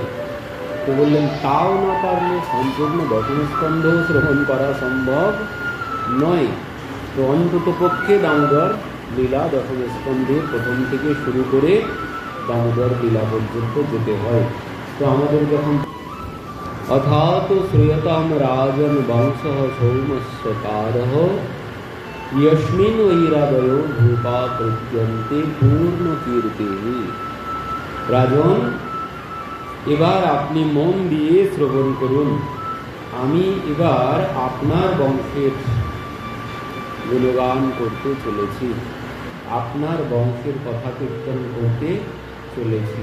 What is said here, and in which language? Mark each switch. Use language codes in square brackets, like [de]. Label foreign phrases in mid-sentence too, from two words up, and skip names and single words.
[bn] তো বললেন তাও না পারলে সম্পূর্ণ দশম স্কন্ধ শ্রবণ করা সম্ভব নয়। তো অন্তত পক্ষে দামোদর লীলা দশম স্কন্ধের প্রথম থেকে শুরু করে দামোদর লীলা পর্যন্ত যেতে হয়। তো আমাদের যখন [sa] अथातो श्रूयतां राजन् वंशः सौमस्य कारः यस्मिन् वैरादयो भूपा प्रत्यन्ते पूर्ण कीर्ति। [bn] রাজন, এবার আপনি মন দিয়ে শ্রবণ করুন। আমি এবার আপনার বংশের গুণগান করতে চলেছি, আপনার বংশের কথা কীর্তন করতে চলেছি।